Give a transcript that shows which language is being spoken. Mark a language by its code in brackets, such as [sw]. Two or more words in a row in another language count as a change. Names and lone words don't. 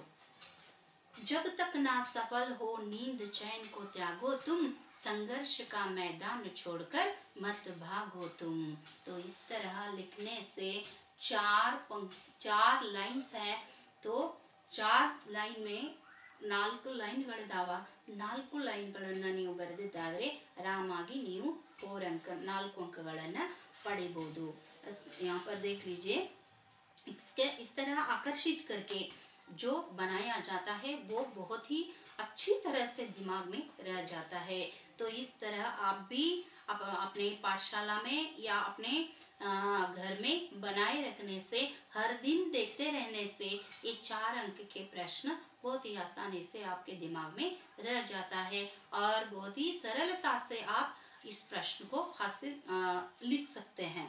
[hi] जब तक ना सफल हो नींद चैन को त्यागो तुम, संघर्ष का मैदान छोड़कर मत भागो तुम. तो इस तरह लिखने से 4 लाइन्स है. तो 4 लाइन में 4 ಲೈನ್ಗಳಿದಾವ. [kn] 4 ಲೈನ್ಗಳನ್ನ ನೀವು ಬರೆದಿದ್ದಾದ್ರೆ ಆರಾಮಾಗಿ ನೀವು 4 ಅಂಕಗಳನ್ನ ಪಡಿಬಹುದು. [hi] यहाँ पर देख लीजिए. इस तरह आकर्षित करके जो बनाया जाता है वो बहुत ही अच्छी तरह से दिमाग में रह जाता है. तो इस तरह आप भी अपने पाठशाला में या अपने घर में बनाए रखने से, हर दिन देखते रहने से ये 4 अंक के प्रश्न बहुत ही आसानी से आपके दिमाग में रह जाता है और बहुत ही सरलता से आप इस प्रश्न को हासिल लिख सकते हैं.